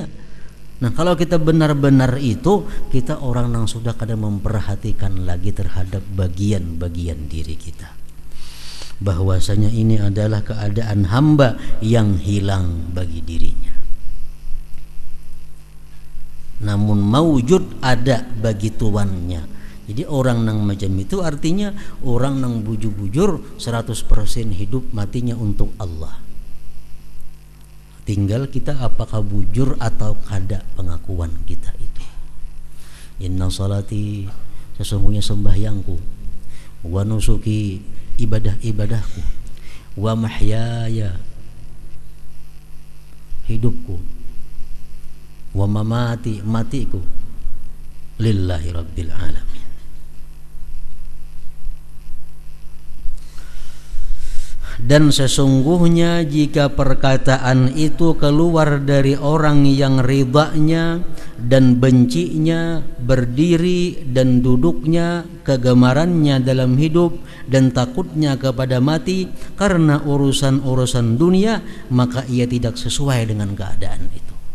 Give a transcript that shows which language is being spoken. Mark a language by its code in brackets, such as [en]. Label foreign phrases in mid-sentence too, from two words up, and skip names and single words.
[id] Nah, kalau kita benar-benar itu, kita orang yang sudah kada memperhatikan lagi terhadap bagian-bagian diri kita, bahwasanya ini adalah keadaan hamba yang hilang bagi dirinya. Namun maujud ada bagi tuannya. [bjn] Jadi orang yang macam itu artinya orang yang bujur-bujur 100% hidup matinya untuk Allah. Tinggal kita apakah bujur atau kada pengakuan kita itu. [ar] إن صلاتي, [id] sesungguhnya sembahyangku. [ar] ونسكي, ibadah-ibadahku. ومحياي, hidupku. ومماتي, matiku. لله رب العالمين. [id] Dan sesungguhnya jika perkataan itu keluar dari orang yang ridhanya dan bencinya, berdiri dan duduknya, kegemarannya dalam hidup dan takutnya kepada mati karena urusan-urusan dunia, maka ia tidak sesuai dengan keadaan itu.